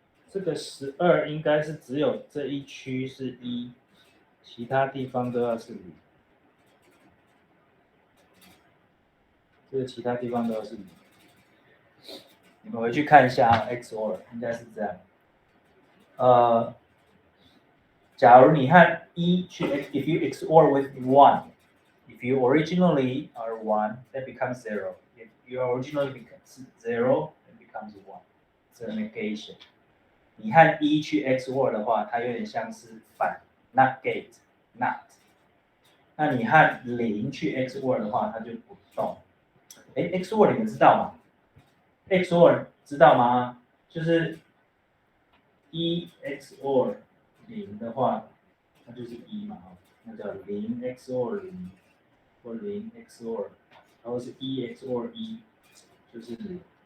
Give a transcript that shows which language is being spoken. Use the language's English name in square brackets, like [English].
[Chinese] 这个12应该是只有这一区是1，其他地方都要是0。这个其他地方都要是0。你们回去看一下啊 ，XOR 应该是这样。假如你和1去 [English] ，if you XOR with 1，if you originally are 1, that becomes 0. If you originally becomes 0, it becomes 1. It's a negation. [Chinese] 你和1去 XOR 的话，它有点像是反 not gate not。那你和0去 XOR 的话，它就不动。 XOR 你们知道吗 ？XOR 知道吗？就是1 XOR 0的话，那就是1嘛，那叫0 XOR 0，或0 XOR， 然后是1 XOR 1，就是0。